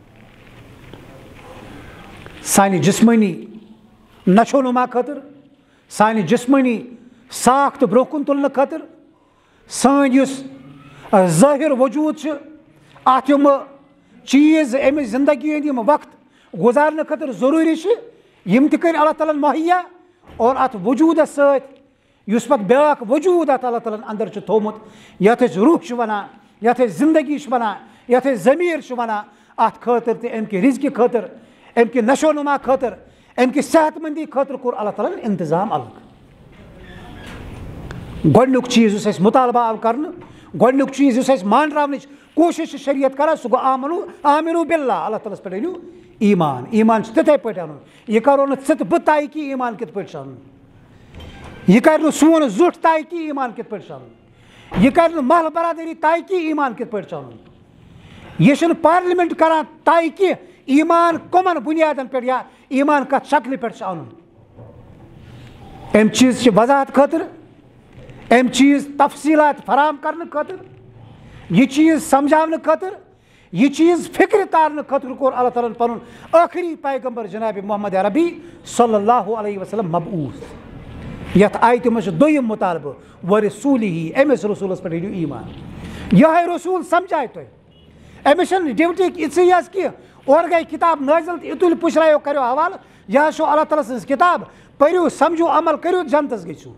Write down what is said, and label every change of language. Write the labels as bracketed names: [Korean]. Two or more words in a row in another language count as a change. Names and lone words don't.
[Kashmiri] سانہِ جسمٲنی نشو نما خٲطرٕ سانہِ جسمٲنی ساکھ تہٕ برونٛہہ کُن تُلنہٕ خٲطرٕ سٲنۍ یُس ظٲہِر وجوٗد چھُ اتھ یِمہٕ چیز امس زندگی ہند وقت گزارنے خاطر ضروری یم تہ کر اللہ تعالیٰ مہیا اور ات وجودس ست پتہ بیاکھ وجود ات اللہ تعالیٰ اندر تھومت یتھ روح ونان یتھ زندگی ونان یتھ ضمیر ونان ات خاطر تہ ام کہ رزق خاطر ام کہ نشو نما خاطر ام کہ صحت مندی خاطر کور اللہ تعالیٰ انتظام الگ. گۄڈنیُک چیز اس مطالبہ آو کرنے گۄڈنیُک چیز اس مانراونٕچ کوشش شریعت کران سُہ گوٚو [Arabic] آمنو باللہ [Kashmiri] اللہ تعالیٰ پٮ۪ٹھ أنِو ایمان. ایمان تِتھَے پٲٹھۍ اَنُن یہِ کرو نہٕ ژٕ تہٕ بہٕ طے کہِ ایمان کِتھ پٲٹھۍ چھُ اَنُن. یہِ کَرِ نہٕ سون زُٹھ طے کہِ ایمان کِتھ پٲٹھۍ چھُ اَنُن. یہِ کَرِ نہٕ محلہٕ برادٔری طے کہِ ایمان کِتھ پٲٹھۍ چھُ اَنُن. یہِ چھُنہٕ پارلِمٮ۪نٛٹ کران طے کہِ ایمان کٕمن بُنیادن پٮ۪ٹھ یا ایمان کتھ شکلہِ پٮ۪ٹھ چھُ اَنُن. اَمہِ چیٖز چہِ وضاحت خٲطرٕ اَمہِ چیٖز تفصیٖلات فراہم کرنہٕ خٲطرٕ یہِ چیٖز سمجھاونہٕ خٲطرٕ یہِ چیٖز فکرِ تارنہٕ خٲطرٕ کوٚر اللہ تعالیٰ ہن پنُن ٲخری پیغمبر جناب محمد عربی [Arabic] صلی اللہ علیہ وسلم [Kashmiri] مبعوث. یتھ آیتہِ منٛز چھُ دوٚیِم مُطالبہٕ ورسوٗلِہی أمِس رسوٗلس پٮ۪ٹھ أنِو ایمان. یِہوٚے رسوٗل سمجھایہِ تۄہہِ. أمِس چھنہٕ ڈیوٹی یِژھٕے یٲژ کینٛہہ اورٕ گٔے کِتاب نٲزِل تہٕ یہِ تُلہِ پُشرایو کٔرِو حوالہٕ یہِ حظ چھو اللہ تعالیٰ سٕنٛز کِتاب پٔرِو سمجھو عمل کٔرِو جنتس گٔژھِو.